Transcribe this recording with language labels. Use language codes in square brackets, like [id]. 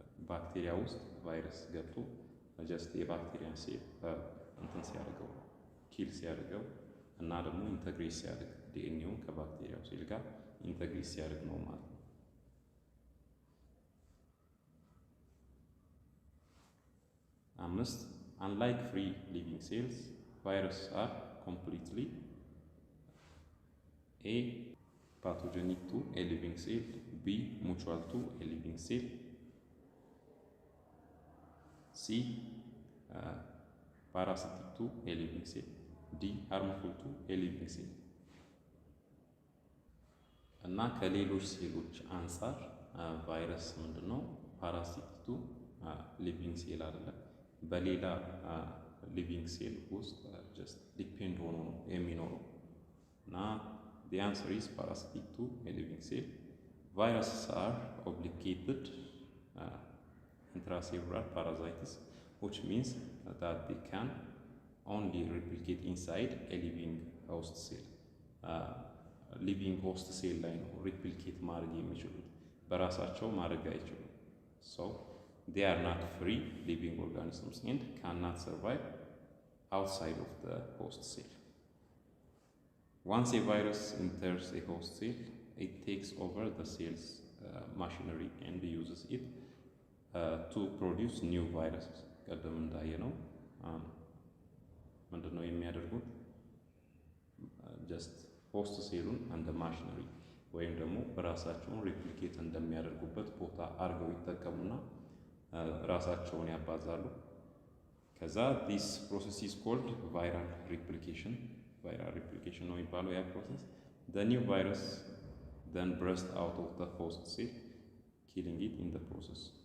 [am] ባክቴሪያ ውስጥ ቫይረስ ገብቶ ጀስት የባክቴሪያን ሴል እንትን ሲያደርገው ኪል ሲያደርገው እና ደግሞ ኢንተግሬት ሲያደርግ ዲኤንኤውን ከባክቴሪያው ሴል ጋር ኢንተግሬት ሲያደርግ ነው ማለት ነው። አምስት [en] unlike free living cells, viruses are completely A. pathogenic to a living cell, B. mutual to a living cell, C. parasitic to a living cell, D. harmful to a living cell. [am] እና ከሌሎች ሴሎች አንጻር ቫይረስ ምንድነው? [en] ፓራሲቲክ ቱ ሊቪንግ ሴል [am] አይደለም። በሌላ ሊቪንግ ሴል ውስጥ ጀስት ዲፔንድ ሆኖ ነው የሚኖረው። እና [en] the answer is parasitic to a living cell. Viruses are obligated intracellular parasites, which means that they can only replicate inside a living host cell. [am] ሊቪንግ ሆስት ሴል ላይ ነው ሪፕሊኬት ማድረግ የሚችሉት፣ በራሳቸው ማድረግ አይችሉም። ሶ [en] they are not free living organisms and cannot survive outside of the host cell. Once a virus enters a host cell, it takes over the cell's machinery and uses it to produce new viruses. [am] ቀደም እንዳየነው ምንድነው የሚያደርጉት? ጀስት ሆስት ሴሉን እንደ ማሽነሪ ወይም ደግሞ በራሳቸውን ሪፕሊኬት እንደሚያደርጉበት ቦታ አድርገው ይጠቀሙና ራሳቸውን ያባዛሉ። ከዛ [en] this process is called viral replication [am] ነው የሚባለው ያ ፕሮሰስ። [en] the new virus then bursts out of the host cell, killing it in the process.